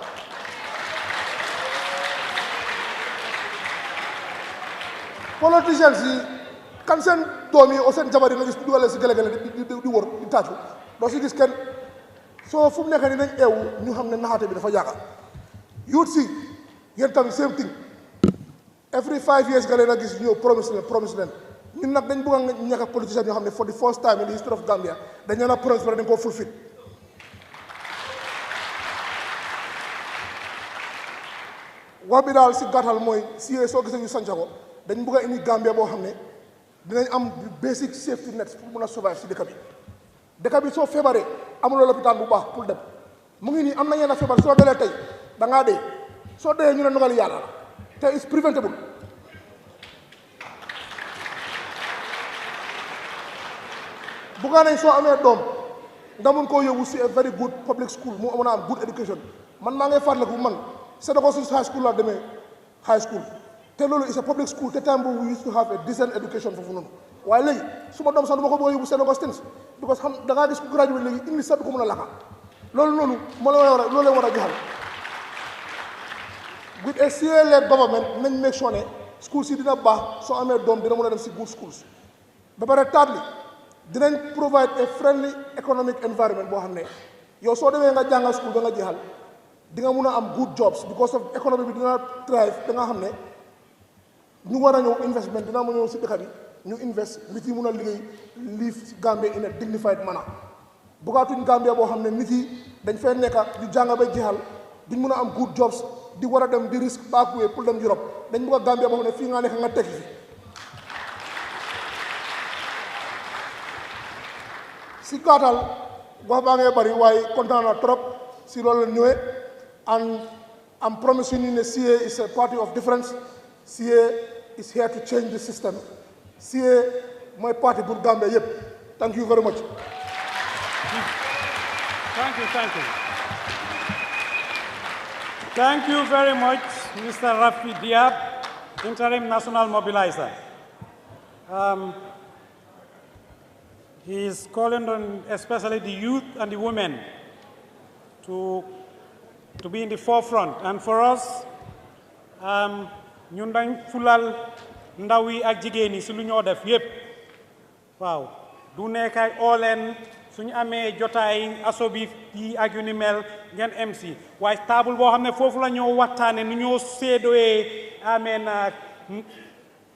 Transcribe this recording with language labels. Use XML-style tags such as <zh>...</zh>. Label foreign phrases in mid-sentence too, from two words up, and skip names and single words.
<wo>politiciens yi kan seen doom yi o seen jabar yi nga gis dugal leen si gele-gele di wër di tàccu doo si gis kenn soo fu mu nekk ni nañ eewu ñu xam ne naxaate bi dafa yaaga youth si yéen tamit</wo> <en>same thing every 5 years</en> <wo>nga leen a gis ñëw promise leen ñun nag dañ bëgg a ñàkk politiciens yoo xam ne</wo> <en>for the first time in the history of Gambia</en> <wo>dañ leen a promise dañ koo fulfil wax bi daal si gàttal mooy si soo gisee ñu sanca ko dañ bëgg a indi Gambia boo xam ne dinañ am</wo> <en>basic safety net</en> <wo>pour mun a survive si dëkk bi soo feebaree amuloo lopitaan bu baax pour dem mu ngi nii am na yenn feebar soo delee tey da ngaa dee soo dee ñu ne ndogali yàlla la te</wo> <en>is preventable</en> <wo>buggaa nañ soo amee doom nga mun koo yóbbu si</wo> <en>a very good public school</en> <wo>mu mën a am</wo> <en>good education</en> <wo>man maa ngay fàttaliku man Sénégal</wo> <en>high school</en> <wo>laa demee</wo> <en>high school</en> <wo>te loolu</wo> <en>is a public school</en> <wo>te time boobu</wo> <en>we used to have a decent education</en> <wo>foofu noonu waaye léegi su ma doom sax du ma ko bëgg a yóbbu Sénégal because xam da ngaa gis ku graduate léegi English sax du ko mën a laka loolu noonu loolu leen war a joxal</wo> <en>with a CA-led government</en> <wo>nañ</wo> <en>make sure</en> <wo>ne schools yi dina baax soo amee doom dina mën a dem si</wo> <en>good schools</en> <wo>ba pare thirdly dinañ</wo> <en>provide a friendly economic environment</en> <wo>boo xam ne yow soo demee nga jàngal school ba nga jeexal di nga mun a am</wo> <en>good jobs because of economy</en> <wo>bi dina thrive da nga xam ne ñu war a ñëw investment dina ma ñëw si dëkk bi ñu invest nit yi mun a live si Gambia</wo> <en>in a dignified manner</en> <wo>bugaatuñ Gambia boo xam ne nit yi dañ fay nekka di jàng ba jeexal duñ mun a am</wo> <en>good jobs</en> <wo>di war a dem di risque backway pour dem Europe dañ bëgg a Gambia boo xam ne fii nga nekk nga tekki fi si gàttal wax baa ngay bari waaye kontaan na trop si loolu la ñëwee</wo> <en>and I'm promising you</en> <wo>ne</wo> <en>CA is a party of difference CA is here to change the system</en> <wo>CA mooy</wo> <fr>parti pour</fr> <wo>Gambia yëpp</wo> <en>thank you very much. Thank you very much, Mr. Rafi Diab, Interim National Mobilizer. He is calling on especially the youth and the women to be in the forefront. And for us,</en> <wo>ñun dañ fulal ndaw yi ak jigéen yi si lu ñoo def yépp waaw du nekk ay ooleen suñu amee jotaay asobi yi ak yu ni mel ngeen MC waaye table boo xam ne foofu la ñoo waxtaane nu ñoo séedoyee ameen</wo>